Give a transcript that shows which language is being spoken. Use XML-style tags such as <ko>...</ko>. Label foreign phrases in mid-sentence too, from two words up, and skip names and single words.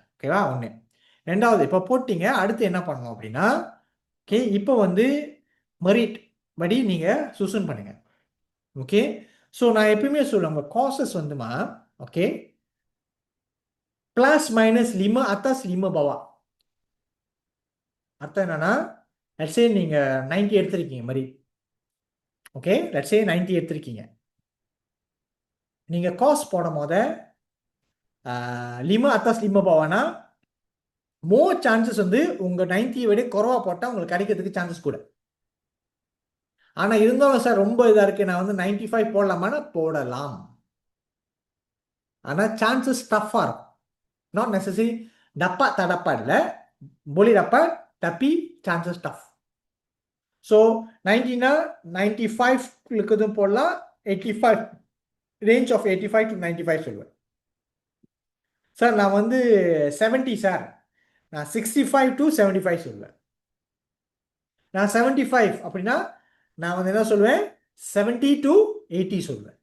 <ta>ஓகேவா? ஒன்று. ரெண்டாவது, இப்போ போட்டீங்க, அடுத்து என்ன பண்ணணும் அப்படின்னா, ஓகே, இப்போ வந்து மெரிட் படி நீங்கள் சூசன் பண்ணுங்க. ஓகே, ஸோ நான் எப்பயுமே சொல்லுவேன், உங்கள் காசஸ் வந்துமா, ஓகே, ப்ளஸ் மைனஸ் 5</ta> <ms>atas 5 bawah.</ms> <ta>அர்த்தம் என்னன்னா, லட்சே நீங்கள் 90 எடுத்திருக்கீங்க மாதிரி. ஓகே, லட்சே 90 எடுத்திருக்கீங்க. நீங்கள் காஸ்ட் போடும் போத 5</ta> <ms>atas 5 bawahனா</ms> <en>more chances</en> <ta>வந்து உங்கள் 90 விட குறவா போட்டால் உங்களுக்கு கிடைக்கிறதுக்கு சான்சஸ் கூட. ஆனால் இருந்தாலும் சார் ரொம்ப இதாக இருக்குது, நான் வந்து 95 போடலாமான்னா போடலாம். ஆனால் சான்சஸ் டஃப்பாக இருக்கும்.</ta> <en>not necessary</en> <ms>dapat tak dapat இல்லை, boleh dapat tapi</ms> <en>chances tough.</en> <ta>ஸோ 90னா 95 இருக்குதும் போடலாம், 85</ta> <en>range of</en> <ta>85 to 95 சொல்லுவேன். சார் நான் வந்து 70 சார், நான் 65 to 75 சொல்லுவேன். நான் 75 அப்படின்னா நான் வந்து என்ன சொல்லுவேன், 70 to 80 சொல்லுவேன்.</ta>